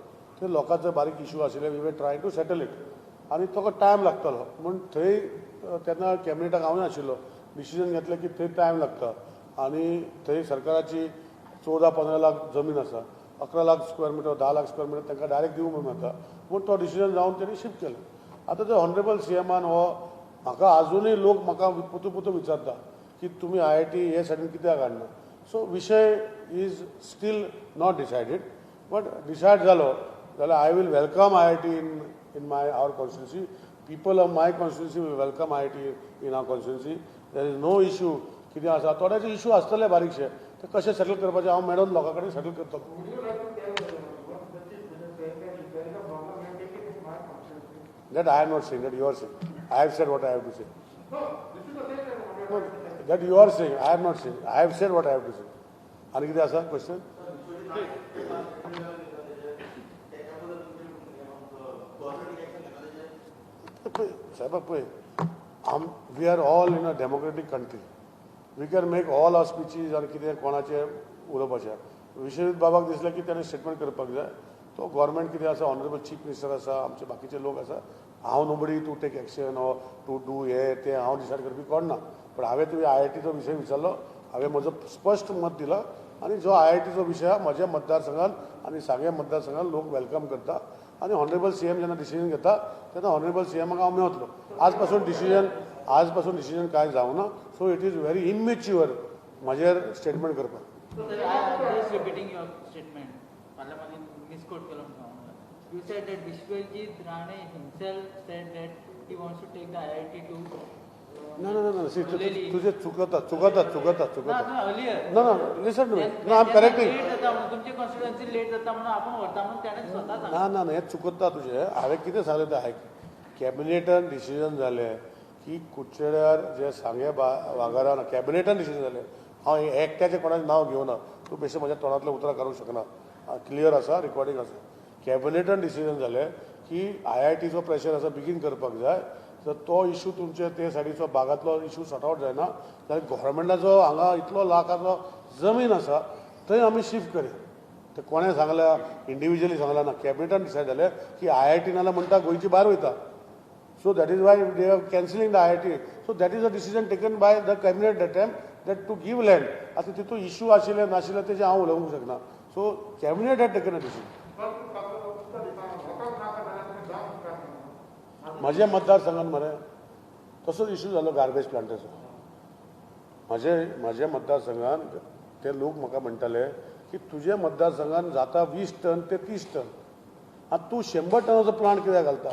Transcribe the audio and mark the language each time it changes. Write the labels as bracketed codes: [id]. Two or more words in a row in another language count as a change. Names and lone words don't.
[kok] थंय लोकांचो बारीक इशू आशिल्ले [en] we were try to settle it [kok] आनी ताका टायम लागतलो म्हूण थंय तेन्ना कॅबिनेटाक हांव नाशिल्लो डिसिजन घेतलें की थंय टायम लागता आनी थंय सरकाराची 14-15 लाख जमीन आसा 11 लाख [en] square meter [kok] 10 लाख [en] square meter [kok] तांकां डायरेक्ट दिवंक मेळटा म्हूण तो डिसिजन जावन तेणी शिफ्ट केलो. आतां ते [en] honourable CM [kok] हो म्हाका आजुनूय लोक म्हाका पुतू विचारता की तुमी IIT हे सायडीन कित्याक हाडना. [en] सो विशय is still not decided but decide [kok] जालो जाल्यार [en] I will welcome IIT in our constituency. People of my constituency will welcome IIT in our constituency. There is no issue. [kok] कितें आसा थोडेचे इशू आसतले बारीकशे ते कशें सेटल करपाचें हांव मेळून लोकां कडेन सेटल करतलो. [en] That I am not saying, that you are saying. I have said what I have to say. No, that you are saying, I am not saying. I have said what I have to say. [kok] आणि कितें आसा क्वेश्चन? साहेब पळय [en] we are all in a democratic country. we can make all our speeches [kok] आनी कितें कोणाचें उलोवपाचें. विश्वजीत बाबाक दिसलें की ताणें स्टेटमेंट करपाक जाय. तो गव्हर्मेंट कितें आसा [en] honourable chief minister [kok] आसा आमचे बाकीचे लोक आसा हांव [en] nobody to take action or to do [kok] हे ते हांव डिसायड करपी कोण ना. पण हांवें तुवें IITचो विशय विचारलो हांवें म्हजो स्पश्ट मत दिलां आनी जो IITचो विशय आहा म्हज्या मतदारसंघान आनी सांगे मतदारसंघान लोक वेलकम करता आनी [en] honourable CM [kok] जेन्ना डिसिजन घेता तेन्ना [en] honourable CM [kok] हांव मेळटलो. आज पासून डिसिजन कांय जावना. [en] so it is very immature [kok] म्हाजेर स्टेटमेंट करपाक. [en] Just repeating your statement. Parliament misquote [kok] केलो म्हणून. [en] You said that Vishwajit Rane himself said that he wants to take the IIT to. No. [kok] तुझे चुकता. [en] Earlier. No. Listen to me. No, I'm correcting. [mr] तुमची कॉन्स्टिट्युएन्सी लेट जाता म्हणून आपण व्हरता म्हणून त्याने स्वतः सांगितलं. [kok] ना हें चुकता तुजें. हांवें कितें सांगलें तें आयक. कॅबिनेटान डिसिजन जालें की कुडचड्यार जे सांगे वागारान कॅबिनेटान डिसिजन जालें. हांव एकट्याचें कोणाचें नांव घेवना. तूं बेश्टें म्हज्या तोंडांतलें उतरां काडूंक शकना. क्लियर आसा रिकॉर्डिंग आसा. कॅबिनेटान डिसिजन जालें की IITचो प्रेशर आसा बेगीन करपाक जाय. जर तो इशू तुमचे ते सायडीचो भागांतलो इशू [en] sort out [kok] जायना जाल्यार गव्हर्मेंटाचो हांगा इतलो लाखाचो जमीन आसा थंय आमी शिफ्ट करी. ते कोणें सांगल्या इंडिविज्युअली सांगला ना. कॅबिनेटान डिसायड जालें की IIT नाल्यार म्हणटा गोंयची भायर वयता. [en] So that is why they are cancelling the IIT. So that is a decision taken by the cabinet that time that to give land. [kok] आता तितून इशू आशिल्ले नाशिल्ले तेजे हांव उलोवंक शकना. [en] So cabinet had taken a decision. [kok] म्हज्या मतदारसंघात मरे तसोच इशू जालो गार्बेज प्लांटाचो. म्हज्या मतदारसंघात ते लोक म्हाका म्हणटाले की तुझ्या मतदारसंघात जाता 20 टन ते 30 टन आणि तू 100 टनाचो प्लांट कित्याक घालता.